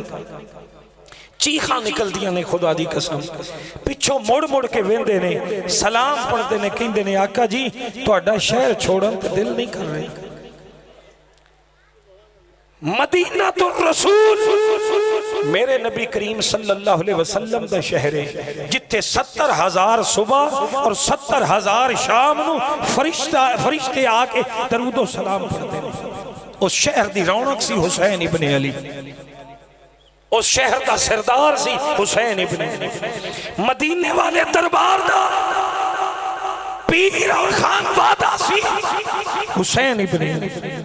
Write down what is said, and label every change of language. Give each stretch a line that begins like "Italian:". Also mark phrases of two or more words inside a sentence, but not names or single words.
Punjabi: چیکاں نکلدیاں نیں خدا دی قسم، پچھوں مڑ مڑ کے ویکھدے نیں، سلام پڑھدے نیں، کہندے نیں آقا جی تہاڈا شہر چھڈن تے دل نہیں کر رہیا. مدینہ تو رسول میرے نبی کریم
Arabic: صلى الله عليه وسلم
Punjabi: دا شہر اے، جتھے 70,000 صبح تے 70,000 شام نوں فرشتے آ کے درود و سلام
Urdu: پڑھتے ہیں.
Punjabi: اس شہر دی رونق سی حسین ابن علی، اس شہر دا سردار سی حسین ابن علی، مدینے والے دربار دا پیر تے خانوادہ سی حسین ابن علی.